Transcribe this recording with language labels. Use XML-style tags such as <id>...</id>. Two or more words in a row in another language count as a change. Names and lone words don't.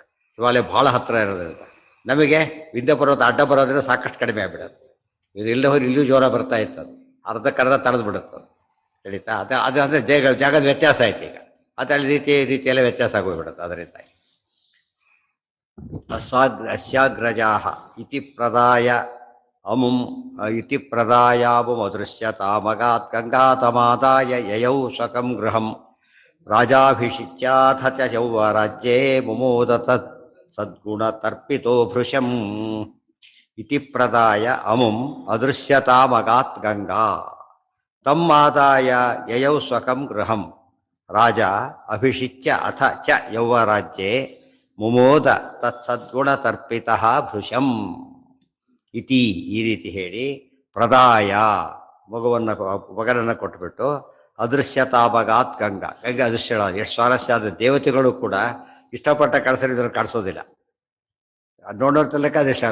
<kn>ಹಿಮಾಲಯ ಭಾಳ ಹತ್ತಿರ ಇರೋದ್ರಿಂದ ನಮಗೆ ವಿಂಧ್ಯ ಪರ್ವತ ಅಡ್ಡ ಬರೋದ್ರಿಂದ ಸಾಕಷ್ಟು ಕಡಿಮೆ ಆಗಿಬಿಡುತ್ತೆ. ಇದು ಇಲ್ಲದೆ ಹೋಗಿ ಇಲ್ಲೂ ಜ್ವರ ಬರ್ತಾ ಇತ್ತು. ಅದು ಅರ್ಧಕ್ಕರ್ಧ ತಡೆದು ಬಿಡುತ್ತೆ, ನಡೀತಾ. ಅದು ಅಂದರೆ ಜಾಗದ ವ್ಯತ್ಯಾಸ ಆಯ್ತು. ಈಗ ಅದರಲ್ಲಿ ರೀತಿಯೆಲ್ಲ ವ್ಯತ್ಯಾಸ ಆಗೋಗ್ಬಿಡುತ್ತೆ.</kn> <sa>ಅದರಿಂದ ಅಸ್ಯಾಗ್ರಜಾ ಇತಿ ಪ್ರದಾಯ ಅಮುಂ ಇತಿ ಪ್ರದಾಯಾಮುಂ ಅದೃಶ್ಯತಾಮಗಾತ್ ಗಂಗಾತಮಾದಾಯ ಯಯೌ ಸ್ವಕಂ ಗೃಹಂ ರಾಜಾಭಿಷಿಚ್ಯಾಥ ಚ ಯೌವರಾಜ್ಯೇ ಮುಮೋದತ ಸದ್ಗುಣತರ್ಪಿತೋ ಭೃಶಂ ಇತಿ ಪ್ರದಾಯ ಅಮುಂ ಅದೃಶ್ಯತಾಮಗಾತ್ ಗಂಗಾ ತಮ್ಮಾದಾಯ ಯಯೌ ಸ್ವಕಂ ಗೃಹಂ ರಾಜ ಅಭಿಷಿಚ್ಯ ಅಥ ಚ ಯೌವರಾಜ್ಯೇ ಮುಮೋದ ತತ್ಸದ್ಗುಣತರ್ಪಿತಃ ಭೃಶಂ ಇತಿ.</sa> <kn>ಈ ರೀತಿ ಹೇಳಿ ಪ್ರದಾಯ ಮಗನನ್ನು ಕೊಟ್ಬಿಟ್ಟು</kn> <sa>ಅದೃಶ್ಯತಾಮಗಾತ್ ಗಂಗಾ</sa> <kn>ಅದೃಶ್ಯಳಾದ. ಎಷ್ಟು ಸ್ವಾರಸ್ಯ ಆದ. ದೇವತೆಗಳು ಕೂಡ ಇಷ್ಟಪಟ್ಟ ಕಳಿಸಿದ್ರು ಕಾಣಿಸೋದಿಲ್ಲ. ನೋಡೋರ್ತಲಕ್ಕ ಅದೃಶ್ಯ, ಗಂಡನಿಗೆ ಕಾಣಿಸ್ತಾ ಇಲ್ಲ.</kn>